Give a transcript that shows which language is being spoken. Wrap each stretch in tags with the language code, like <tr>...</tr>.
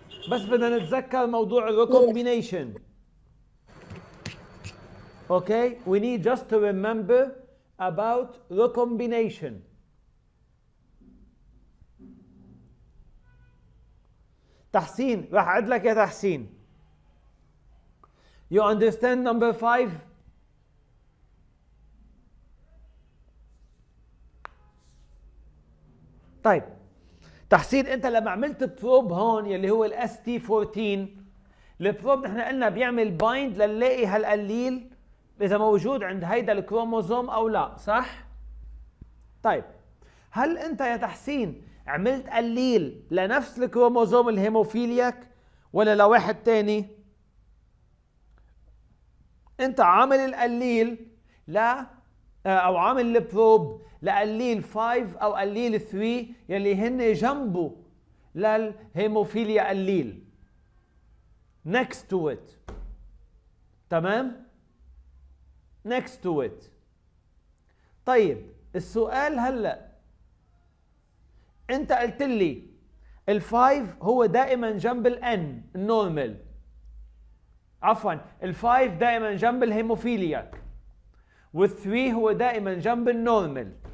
<ar>بس بدنا نتذكر موضوع recombination.</ar> <en>Okay, we need just to remember about recombination.</en> <ar>تحسين راح أعد لك يا تحسين.</ar> <en>You understand number 5?</en> <ar>طيب تحسين انت لما عملت بروب هون يلي هو الاس تي 14 البروب نحن قلنا بيعمل بايند لنلاقي هالقليل اذا موجود عند هيدا الكروموزوم او لا، صح؟ طيب هل انت يا تحسين عملت قليل لنفس الكروموزوم الهيموفيلياك ولا لواحد تاني؟ انت عامل القليل او عامل البروب لقليل 5 او قليل 3 يلي هن جنبه للهيموفيليا قليل</ar> <en>next to it. تمام؟ next to it.</en> <ar>طيب السؤال هلا انت قلت لي الفايف هو دائما جنب الان النورمال، عفوا الفايف دائما جنب الهيموفيلياك والثري هو دائما جنب النورمال.</ar>